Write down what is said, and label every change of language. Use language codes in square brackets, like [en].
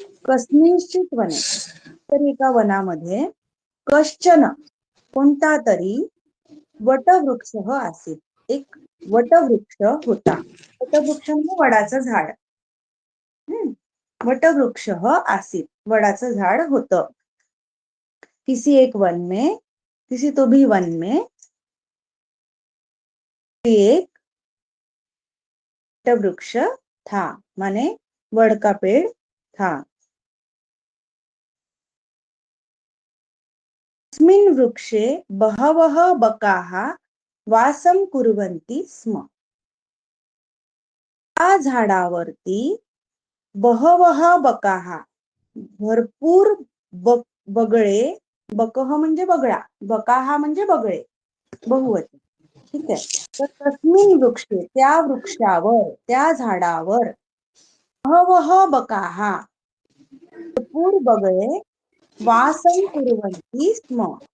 [sa] कस्मिंश्चित् वने, [mr] तर एका वनामध्ये कश्चन कोणता तरी वटवृक्ष असेल, एक वटवृक्ष होता. वटवृक्ष म्हणजे वडाचं झाड. [sa] वटवृक्ष आसीत, [mr] वडाचं झाड होतं. [hi] किसी तो भी वन में एक वटवृक्ष था, माने वड का पेड़ था. [sa] अस्मिन् वृक्षे बहवः बकाः वासं कुर्वन्ति स्म. [mr] त्या झाडावरती [sa] बहवः बकाः, [mr] भरपूर बगळे, बकह म्हणजे बगळा, बकाहा म्हणजे बगळे, बहुवचन. ठीक आहे. तर [sa] तस्मिन् वृक्षे, [mr] त्या वृक्षावर, त्या झाडावर [sa] बहवः बकाः, [mr] भरपूर बगळे [sa] वासं कुर्वन्ति स्म.